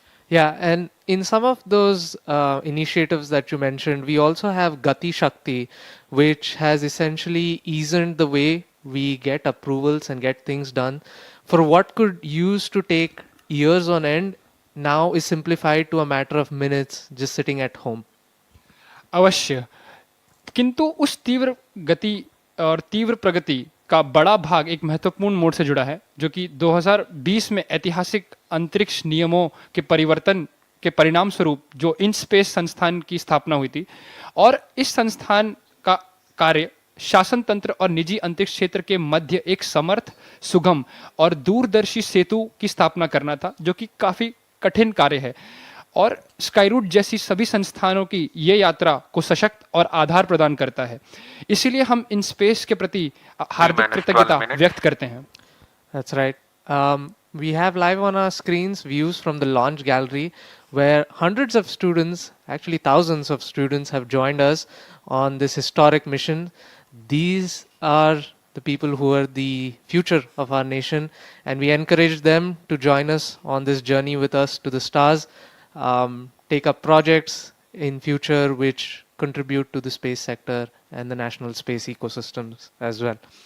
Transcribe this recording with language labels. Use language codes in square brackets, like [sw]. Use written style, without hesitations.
[en] Yeah, and in some of those initiatives that you mentioned, we also have Gati Shakti, which has essentially eased the way we get approvals and get things done. For what could used to take years on end, now is simplified to a matter of minutes just sitting at home. [hi] अवश्य, किंतु उस तीव्र गति और तीव्र प्रगति का बड़ा भाग एक महत्वपूर्ण मोड़ से जुड़ा है, जो कि 2020 में ऐतिहासिक अंतरिक्ष नियमों के परिवर्तन के परिणाम स्वरूप जो इन स्पेस संस्थान की स्थापना हुई थी, और इस संस्थान का कार्य शासन तंत्र और निजी अंतरिक्ष क्षेत्र के मध्य एक समर्थ, सुगम और दूरदर्शी सेतु की स्थापना करना था, जो कि काफी कठिन कार्य है। और स्काईरूट जैसी सभी संस्थानों की ये यात्रा को सशक्त और आधार प्रदान करता है। इसीलिए हम इन स्पेस के प्रति हार्दिक कृतज्ञता व्यक्त करते हैं। [en] That's right. We have live on our screens views from the launch gallery where hundreds of students, actually thousands of students, have joined us on this historic mission. These are the people who are the future of our nation, and we encourage them to join us on this journey with us to the stars, take up projects in future which contribute to the space sector and the national space ecosystems as well.